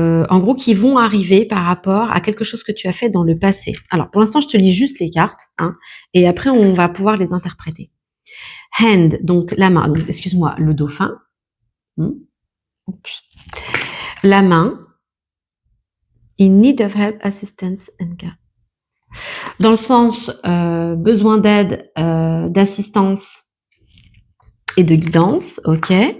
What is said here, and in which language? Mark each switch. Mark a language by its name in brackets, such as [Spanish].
[French] En gros, qui vont arriver par rapport à quelque chose que tu as fait dans le passé. Alors, pour l'instant, je te lis juste les cartes, hein, et après, on va pouvoir les interpréter. Hand, donc la main. Donc, excuse-moi, le dauphin. La main. [English] In need of help, assistance and care. [French] Dans le sens besoin d'aide, d'assistance et de guidance, ok.